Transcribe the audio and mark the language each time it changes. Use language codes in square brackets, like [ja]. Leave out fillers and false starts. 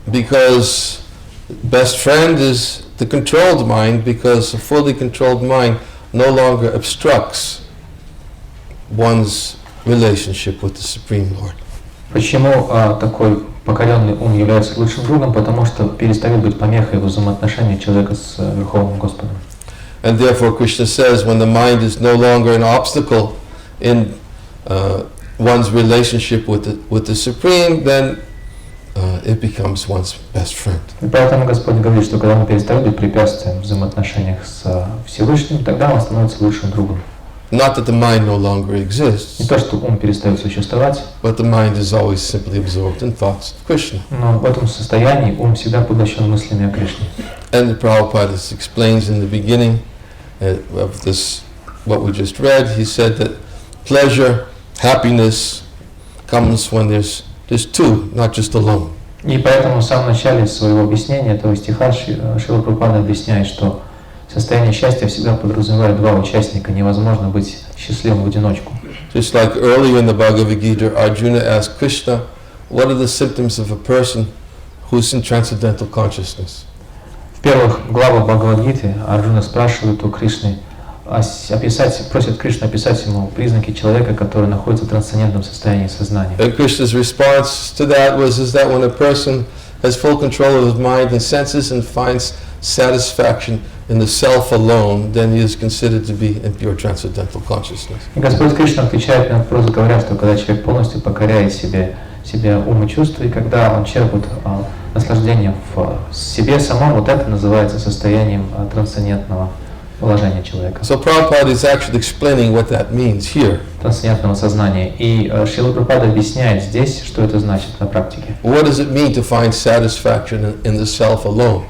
[en] Because best friend is the controlled mind, because a fully controlled mind no longer obstructs one's relationship with the Supreme Lord. [ru] Почему такой покоренный ум является лучшим другом? Потому что перестает быть помехой в взаимоотношениях человека с Верховным Господом. [en] And therefore Krishna says, when the mind is no longer an obstacle in one's relationship with the Supreme, then it becomes one's best friend. [ru] И поэтому Господь говорит, что когда он перестает быть препятствием в взаимоотношениях с Всевышним, тогда он становится лучшим другом. [en] Not that the mind no longer exists. [ru] Не то, что ум перестает существовать, [en] but the mind is always simply absorbed in thoughts of Krishna. [ru] но в этом состоянии ум всегда поглощен мыслями о Кришне. [en] And the Prabhupada explains in the beginning of this, what we just read, he said that pleasure, happiness comes when there's two, not just alone. [ru] И поэтому в самом начале своего объяснения этого стиха Шрила Прабхупада объясняет, что состояние счастья всегда подразумевает два участника, невозможно быть счастливым в одиночку. [en] Just like earlier in the Bhagavad Gita, Arjuna asked Krishna, what are the symptoms of a person who's in transcendental consciousness? [ru] В первых главах Бхагавад-гиты Арджуна спрашивает у Кришны, просит Кришну описать ему признаки человека, который находится в трансцендентном состоянии сознания. [en] And Krishna's response to that was that when a person has full control of his mind and senses and finds satisfaction in the self alone, then he is considered to be in pure transcendental consciousness. [ru] И Господь Кришна отвечает на вопрос, говоря, что когда человек полностью покоряет себе ум и чувства, и когда он черпает наслаждение в себе самом, вот это называется состоянием трансцендентного положения человека. [en] So Prabhupada is actually explaining what that means here. [ru] Трансцендентного сознания. И Шрила Прабхупада объясняет здесь, что это значит на практике. [en] What does it mean to find satisfaction in the self alone?